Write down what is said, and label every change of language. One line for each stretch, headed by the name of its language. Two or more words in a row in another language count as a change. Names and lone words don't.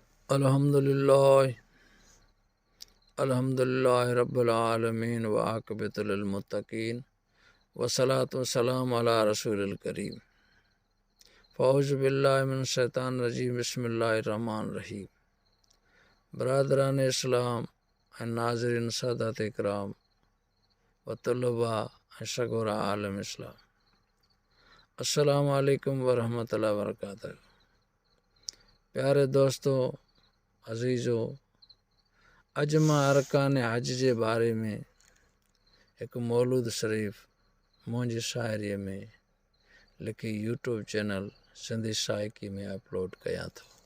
Arabic: الحمد لله رب العالمين والعاقبة للمتقين والصلاة والسلام على رسوله الكريم. فأعوذ بالله من الشيطان الرجيم. بسم الله الرحمن الرحيم.
Sindhi: बरादरान इस्लाम ऐं नाज़रीन सादात इकराम व तुलबा ऐं सगोरा आलम इस्लाम,
Arabic: السلام عليكم ورحمة الله وبركاته.
Urdu: پیارے دوستو,
Sindhi: अज़ीज़ो, अज मां अरकान हज जे बारे में एक मौलूद शरीफ़ मुंहिंजी शाइरीअ में लिखी यूट्यूब चैनल सिंधी शाइकी में अपलोड कयां थो।